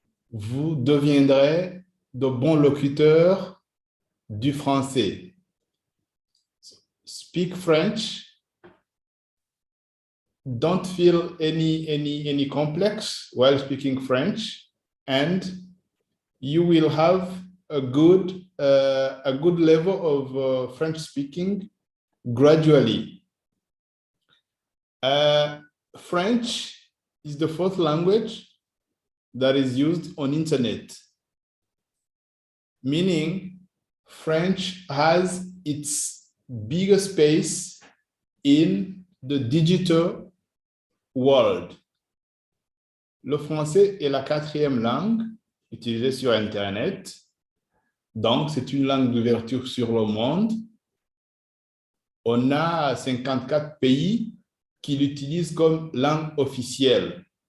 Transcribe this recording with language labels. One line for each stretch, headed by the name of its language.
French: vous deviendrez de bons locuteurs du français.
English: Speak French. Don't feel any complex while speaking French, and you will have a good level of French speaking gradually. French is the fourth language that is used on internet, meaning French has its biggest space in the digital world.
French: Le français est la quatrième langue utilisée sur Internet. Donc, c'est une langue d'ouverture sur le monde. On a 54 pays qui l'utilisent comme langue officielle.